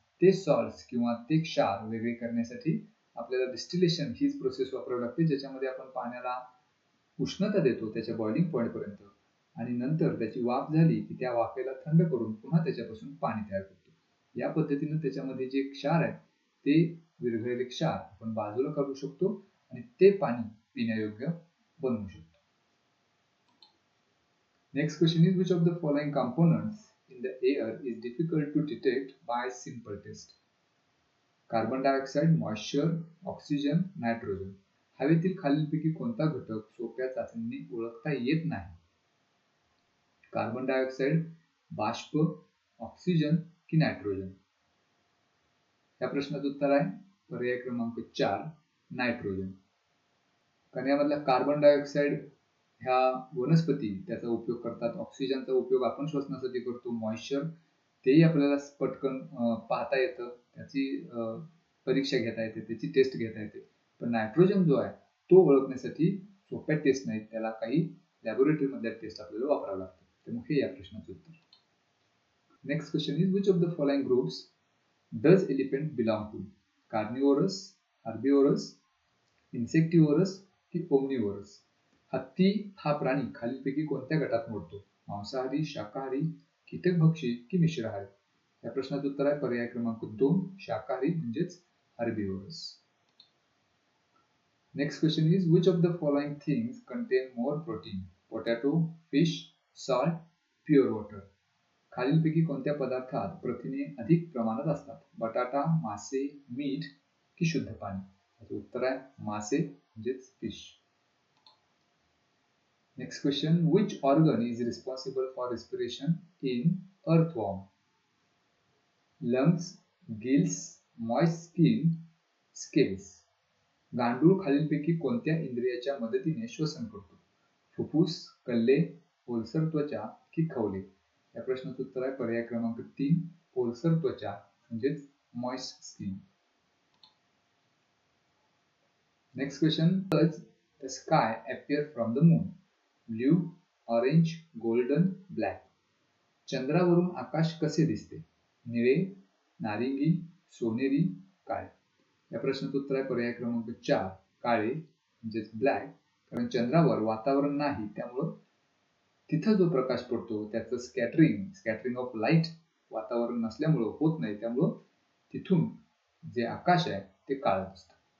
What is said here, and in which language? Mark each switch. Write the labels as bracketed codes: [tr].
[mr] ते सॉल्ट्स किंवा ते क्षार वेगळे करण्यासाठी आपल्याला डिस्टिलेशन हीच प्रोसेस वापरावी लागते, ज्याच्यामध्ये आपण पाण्याला उष्णता देतो त्याच्या बॉइलिंग पॉइंट पर्यंत आणि नंतर त्याची वाफ झाली की त्या वाफेला थंड करून पुन्हा त्याच्यापासून पाणी तयार करतो. या पद्धतीने त्याच्यामध्ये जे क्षार आहे ते विरघळलेले क्षार आपण बाजूला काढू शकतो आणि ते पाणी पिण्यायोग्य बनवू शकतो. [en] Next question is, which of the following components in the air is difficult to detect by simple test? Carbon dioxide, moisture, oxygen, nitrogen. [mr] हवेतील खालीलपैकी कोणता घटक सोप्या चाचणीने ओळखता येत नाही? कार्बन डायऑक्साइड, बाष्प, ऑक्सिजन की नायट्रोजन? या प्रश्नाचं उत्तर आहे पर्याय क्रमांक 4, नायट्रोजन. कारण यामधला कार्बन डायऑक्साइड ह्या वनस्पती त्याचा उपयोग करतात. ऑक्सिजनचा उपयोग आपण श्वसनासाठी करतो. मॉइश्चर तेही आपल्याला पटकन पाहता येतं, त्याची परीक्षा घेता येते, त्याची टेस्ट घेता येते. पण नायट्रोजन जो आहे तो ओळखण्यासाठी सोप्या टेस्ट नाहीत, त्याला काही लॅबोरेटरी मधल्या टेस्ट आपल्याला वापरावं लागतं. त्यामुळे हे या प्रश्नाचं उत्तर. [en] Next question is, which of the following groups does elephant belong to? Carnivorous, herbivorous, insectivorous की omnivorous? [mr] हत्ती हा प्राणी खालीलपैकी कोणत्या गटात मोडतो? मांसाहारी, शाकाहारी, कीटकभक्षी की मिश्राहारी? या प्रश्नाचं उत्तर आहे पर्याय क्रमांक 2, शाकाहारी म्हणजेच herbivores. [en] Next question is, which of the following things contain more protein? Potato, fish, salt, pure water. [mr] खालीलपैकी कोणत्या पदार्थात प्रथिने अधिक प्रमाणात असतात? बटाटा, मासे, मीठ की शुद्ध पाणी? याचं उत्तर आहे मासे म्हणजेच fish. [en] Next question, which organ is responsible for respiration in earthworm? Lungs, gills, moist skin, scales. [mr] गांडूळ खालीलपैकी कोणत्या इंद्रियाच्या मदतीने श्वसन करतो? फुफ्फुस, कल्ले, ओलसर त्वचा की खवले? या प्रश्नाचं उत्तर आहे पर्याय क्रमांक 3, ओलसर त्वचा म्हणजेच moist skin. [en] Next question, does the sky appear from the moon? Blue, orange, golden black. [mr] चंद्रावरून आकाश कसे दिसते? निळे, नारिंगी, सोनेरी, काळे. या प्रश्नाचं उत्तर आहे पर्याय क्रमांक 4 काळे म्हणजेच ब्लॅक. कारण चंद्रावर वातावरण नाही, त्यामुळं तिथं जो प्रकाश पडतो त्याचं स्कॅटरिंग ऑफ लाईट वातावरण नसल्यामुळं होत नाही, त्यामुळं तिथून जे आकाश आहे ते काळं दिसतं.